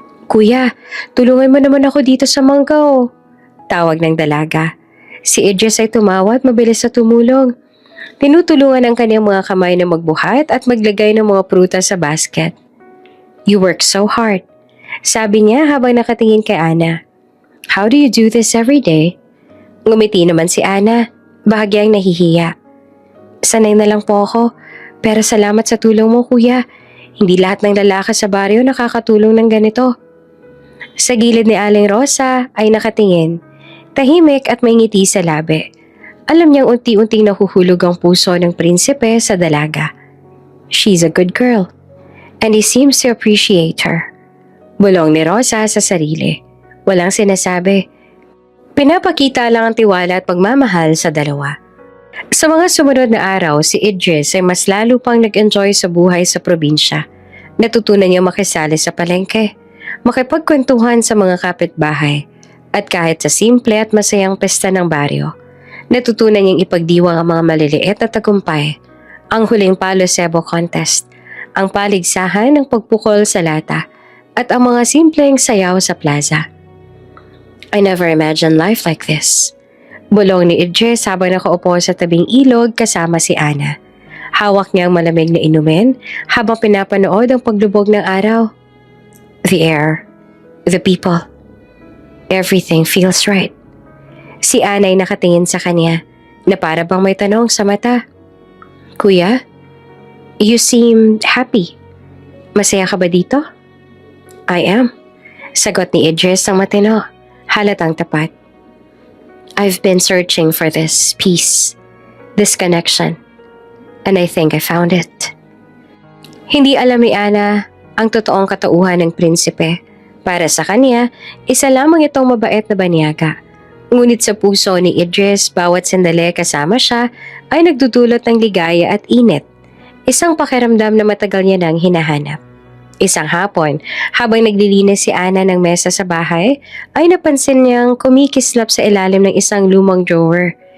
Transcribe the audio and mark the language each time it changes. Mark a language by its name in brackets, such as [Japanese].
[Filipino] Kuya, tulungan mo naman ako dito sa manggaw. Tawag ng dalaga. Si Idris ay tumawa at mabilis na tumulong. Tinutulungan ang kanyang mga kamay na magbuhat at maglagay ng mga prutas sa basket. [English] You work so hard, [Filipino] sabi niya habang nakatingin kay Ana. [English] How do you do this every day? [Filipino] Ngumiti naman si Ana, bahagyang nahihiya. Sanay na lang po ako, pero salamat sa tulong mo, kuya. Hindi lahat ng lalaki sa baryo nakakatulong ng ganito. Sa gilid ni Aling Rosa ay nakatingin, tahimik at may ngiti sa labi. Alam niyang unti-unting nahuhulog ang puso ng prinsipe sa dalaga. [English] She's a good girl, and he seems to appreciate her. [Filipino] Bulong ni Rosa sa sarili. Walang sinasabi. Pinapakita lang ang tiwala at pagmamahal sa dalawa. Sa mga sumunod na araw, si Idris ay mas lalo pang nag-enjoy sa buhay sa probinsya. Natutunan niya makisali sa palengke, makipagkwentuhan sa mga kapitbahay, at kahit sa simple at masayang pesta ng baryo, natutunan niyang ipagdiwang ang mga maliliit na tagumpay, ang huling palo sebo contest, ang paligsahan ng pagpukol sa lata, at ang mga simpleng sayaw sa plaza. [English] I never imagined life like this. [Filipino] Bulong ni Idris habang nakaupo sa tabing ilog kasama si Ana. Hawak niya ang malamig na inumin habang pinapanood ang paglubog ng araw. [English] The air, the people, everything feels right. [Filipino] Si Ana ay nakatingin sa kanya na para bang may tanong sa mata. [English] Kuya, you seem happy. [Filipino] Masaya ka ba dito? [English] I am. [Filipino] Sagot ni Idris ang matino, halatang tapat. [English] I've been searching for this peace, this connection, and I think I found it. [Filipino] Hindi alam ni Ana ang totoong katauhan ng prinsipe. Para sa kanya, isa lamang itong mabait na banyaga. Ngunit sa puso ni Idris, bawat sandali kasama siya ay nagdudulot ng ligaya at init. Isang pakiramdam na matagal niya nang hinahanap. Isang hapon, habang naglilinis si Ana ng mesa sa bahay, ay napansin niyang kumikislap sa ilalim ng isang lumang drawer.